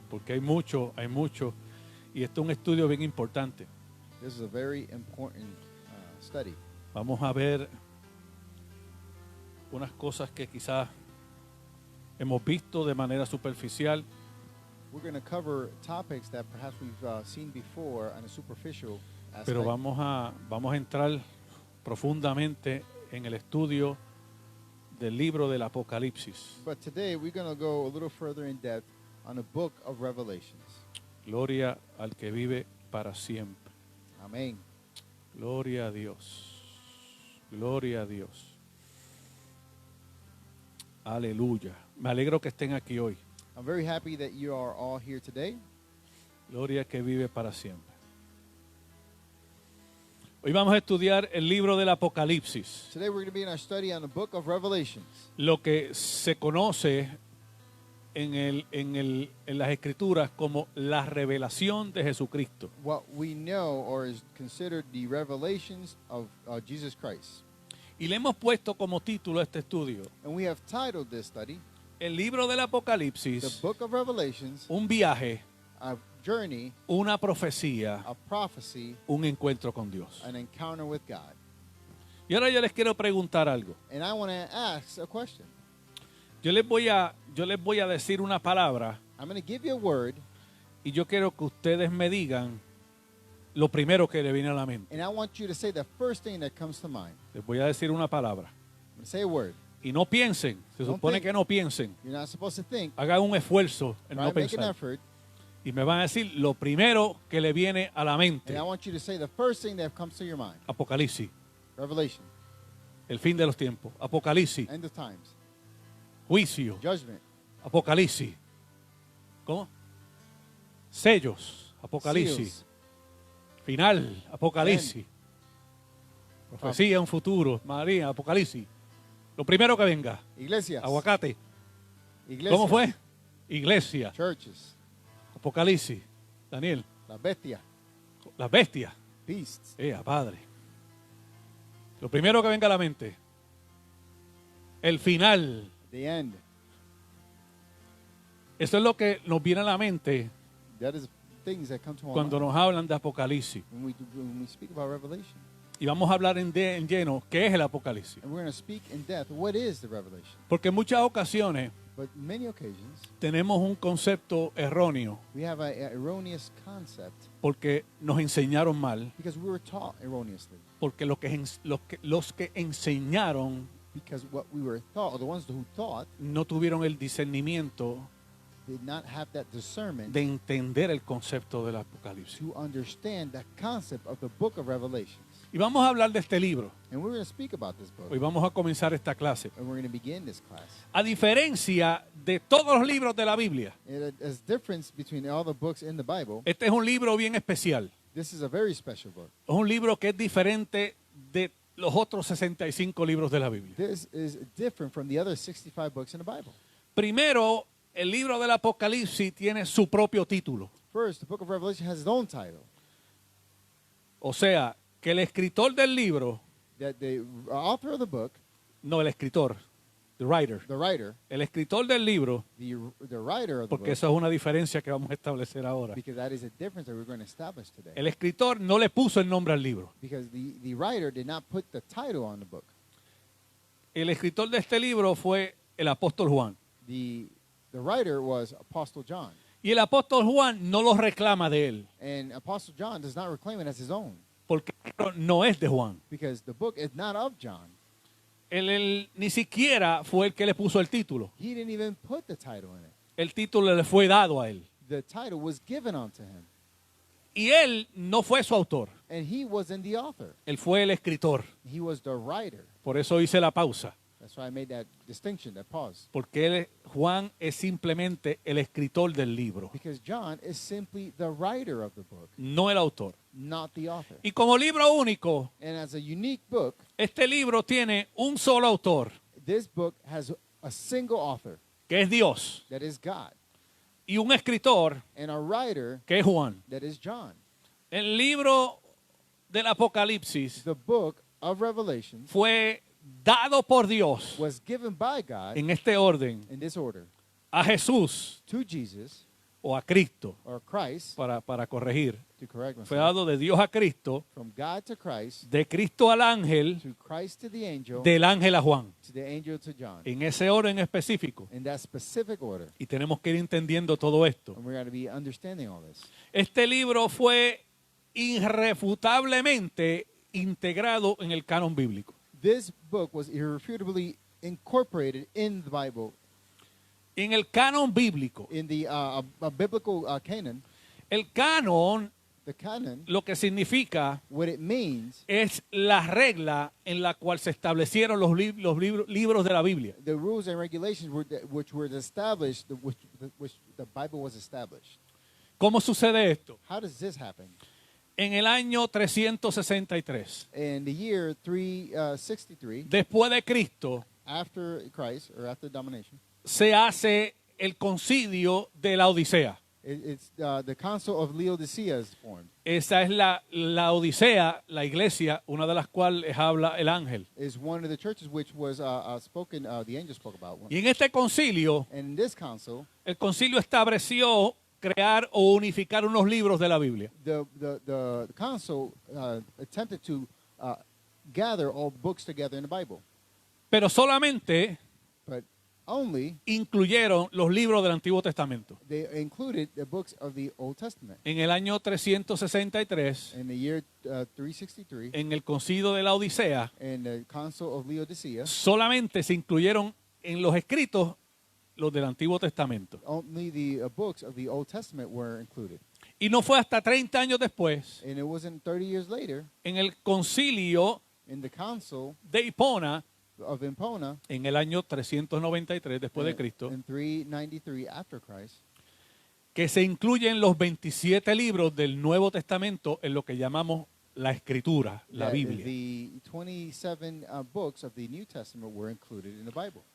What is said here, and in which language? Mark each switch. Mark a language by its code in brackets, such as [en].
[es] porque hay mucho, y esto es un estudio bien importante. [en] This is a very important study. [es] Vamos a ver unas cosas que quizás hemos visto de manera superficial, [en] We're going to cover topics that perhaps we've seen before on a superficial aspect. [es] pero vamos a entrar profundamente en el estudio del libro del Apocalipsis. [en] But today we're going to go a little further in depth on the book of Revelations. [es] Gloria al que vive para siempre. Amen. Gloria a Dios. Gloria a Dios. Aleluya. Me alegro que estén aquí hoy. [en] I'm very happy that you are all here today. [es] Gloria al que vive para siempre. Hoy vamos a estudiar el libro del Apocalipsis, [en] Today we're going to be in our study on the book of Revelations. [es] lo que se conoce en las Escrituras como la revelación de Jesucristo. [en] What we know or is considered the revelations of Jesus Christ. [es] Y le hemos puesto como título a este estudio, [en] And we have titled this study, [es] el libro del [en] The [es] Apocalipsis, [en] Book of Revelations, [es] un viaje, [en] a journey, [es] una profecía, [en] a prophecy, [es] un encuentro con Dios. [en] an encounter with God. [es] Y ahora yo les quiero preguntar algo. [en] And I want to ask a question. [es] Yo les voy a decir una palabra [en] I'm going to give you a word, [es] y yo quiero que ustedes me digan lo primero que le viene a la mente. [en] and I want you to say the first thing that comes to mind. [es] Les voy a decir una palabra. [en] I'm going to say a word. [es] Y no piensen, se [en] Don't [es] supone [en] think. [es] que no piensen. [en] You're not supposed to think. [es] Hagan un esfuerzo en [en] Try [es] no [en] to make an [es] pensar. [en] effort. [es] Y me van a decir lo primero que le viene a la mente. [en] And I want you to say the first thing that comes to your mind. [es] Apocalipsis, [en] Revelation. [es] el fin de los tiempos. Apocalipsis, [en] End of times. [es] juicio. [en] Judgment. [es] Apocalipsis. ¿Cómo? Sellos. Apocalipsis. [en] Seals. [es] Final. Apocalipsis. Profecía, un futuro. María, Apocalipsis. Lo primero que venga. Iglesias. Aguacate. Iglesias. ¿Cómo fue? Iglesia. [en] Churches. [es] Apocalipsis. Daniel. La bestia. Las bestias. [en] Beasts. [es] Padre. Lo primero que venga a la mente. El final. [en] The end. [es] Eso es lo que nos viene a la mente [en] That is things that come to our [es] cuando [en] mind [es] nos hablan de Apocalipsis. [en] when we speak about Revelation. [es] Y vamos a hablar en lleno qué es el Apocalipsis. [en] And we're going to speak in depth what is the Revelation. [es] Porque en muchas ocasiones [en] But in many occasions, [es] tenemos un concepto erróneo [en] we have an erroneous concept [es] porque nos enseñaron mal, [en] because we were taught erroneously. [es] porque los que enseñaron [en] Because what we were taught, or the ones who taught, [es] no tuvieron el discernimiento [en] did not have that discernment [es] de entender el concepto del Apocalipsis. [en] to understand the concept of the book of Revelations. [es] Y vamos a hablar de este libro. [en] And we're going to speak about this book. [es] Hoy vamos a comenzar esta clase. [en] And we're going to begin this class. [es] A diferencia de todos los libros de la Biblia, [en] There's difference between all the books in the Bible. [es] este es un libro bien especial. [en] This is a very special book. [es] Es un libro que es diferente de los otros 65 libros de la Biblia. [en] This is different from the other 65 books in the Bible. [es] Primero, el libro del Apocalipsis tiene su propio título. [en] First, the book of Revelation has its own title. [es] O sea, que el escritor del libro, [en] That the author of the book, [es] no el escritor, [en] the writer, the writer, [es] el escritor del libro, [en] the writer of the [es] porque [en] book, [es] eso es una diferencia que vamos a establecer ahora. [en] because that is a difference that we're going to establish today. [es] El escritor no le puso el nombre al libro. [en] Because the writer did not put the title on the book. [es] El escritor de este libro fue el apóstol Juan. [en] The writer was Apostle John. [es] Y el apóstol Juan no lo reclama de él, [en] And Apostle John does not reclaim it as his own. [es] porque el libro no es de Juan. [en] Because the book is not of John. [es] Él ni siquiera fue el que le puso el título. [en] He didn't even put the title in it. [es] El título le fue dado a él. [en] The title was given unto him. [es] Y él no fue su autor. [en] And he wasn't the author. [es] Él fue el escritor. [en] He was the writer. [es] Por eso hice la pausa. [en] That's why I made that distinction, that pause. [es] Porque Juan es simplemente el escritor del libro, [en] Because John is simply the writer of the book, [es] no el autor. [en] not the author. [es] Y como libro único, [en] And as a unique book, [es] este libro tiene un solo autor, [en] this book has a single author, [es] que es Dios, [en] that is God, [es] y un escritor, [en] and a writer, [es] que es Juan. [en] that is John. [es] El libro del Apocalipsis [en] The book of Revelation [es] fue dado por Dios [en] was given by God [es] en este orden [en] in this order [es] a Jesús [en] to Jesus [es] o a Cristo, [en] or Christ, [es] para corregir. [en] to correct [es] Fue [en] myself, [es] dado de Dios a Cristo, [en] from God to Christ, [es] de Cristo al ángel, [en] to Christ to the angel, [es] del ángel a Juan, [en] to the angel to John, [es] en ese orden específico. [en] in that specific order. [es] Y tenemos que ir entendiendo todo esto. [en] And we're going to be understanding all this. [es] Este libro fue irrefutablemente integrado en el canon bíblico. [en] This book was irrefutably incorporated in the Bible, [es] En el canon bíblico, [en] in the biblical canon. [es] el canon [en] The canon, [es] lo que significa [en] what it means, [es] es la regla en la cual se establecieron los libros de la Biblia. [en] the rules and regulations which were established, which the Bible was established. [es] ¿Cómo sucede esto? [en] How does this happen? [es] En el año 363, [en] In the year 363, [es] después de Cristo, [en] after Christ, or after domination, [es] se hace el concilio de la Odisea. [en] it's the Council of Laodicea is formed. [es] Esa es la Odisea, la iglesia, una de las cuales habla el ángel. [en] Is one of the churches which was spoken, the angel spoke about. [es] Y en este concilio, [en] And in this council, [es] el concilio estableció crear o unificar unos libros de la Biblia. [en] the council attempted to gather all books together in the Bible, [es] Pero solamente [en] but only [es] incluyeron los libros del Antiguo Testamento. [en] they included the books of the Old Testament. [es] En el año 363, [en] In the year 363, [es] en el concilio de la Odisea, [en] in the Council of Laodicea, [es] solamente se incluyeron en los escritos los del Antiguo Testamento. [en] only the books of the Old Testament were included. [es] Y no fue hasta 30 años después, [en] And it wasn't 30 years later, [es] en el concilio [en] in the Council [es] de Hipona, [en] of Impona, [es] en el año 393 después de Cristo, [en] in 393 after Christ, [es] que se incluyen los 27 libros del Nuevo Testamento en lo que llamamos la Escritura, la [en] that [es] Biblia. [en] the 27 books of the New Testament were included in the Bible.